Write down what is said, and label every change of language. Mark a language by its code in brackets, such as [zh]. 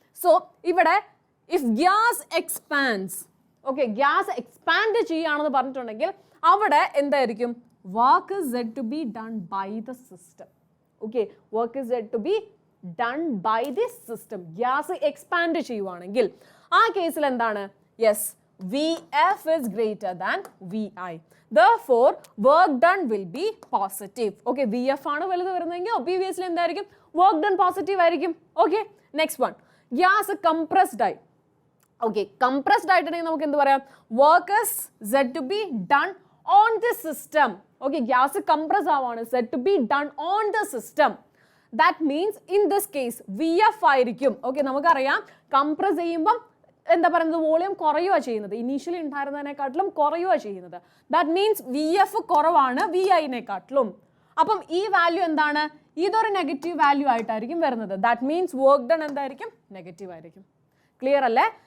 [en] so ഇവിടെ if gas expands, [ml] okay gas expand ചെയ്യുകയാണെന്ന് പറഞ്ഞിട്ടുണ്ടെങ്കിൽ അവിടെ എന്തായിരിക്കും, [en] Work is said to be done by the system. Okay, work is said to be done by the system. [ml] Gas expand ചെയ്യുവാണെങ്കിൽ ആ കേസിൽ എന്താണ്, yes [en] VF is greater than VI. Therefore, work done will be positive. Okay, [ml] VF ആണ് വലുത് വരുന്നതെങ്കിൽ [en] obviously എന്തായിരിക്കും, work done positive ആയിരിക്കും. Okay, next one. Gas compressed ആയി. Okay, [ml] compressed ആയിട്ടുണ്ടെങ്കിൽ നമുക്ക് എന്ത് പറയാം, [en] work is said to be done on the system. Okay, gas compress ആവാണ്, said to be done on the system. That means in this case VF ആയിരിക്കും. [ml] Okay, നമുക്കറിയാം compress ചെയ്യുമ്പം എന്താ പറയുന്നത്, വോളിയം കുറയുക ചെയ്യുന്നത്, ഇനീഷ്യലി ഉണ്ടായിരുന്നതിനെക്കാട്ടിലും കുറയുക ചെയ്യുന്നത്. ദാറ്റ് മീൻസ് VF കുറവാണ് VI-നെക്കാട്ടിലും. അപ്പം ഈ വാല്യൂ എന്താണ്, ഇതൊരു നെഗറ്റീവ് വാല്യൂ ആയിട്ടായിരിക്കും വരുന്നത്. ദാറ്റ് മീൻസ് വർക്ക് ഡൺ എന്തായിരിക്കും, നെഗറ്റീവ് ആയിരിക്കും. ക്ലിയർ അല്ലേ?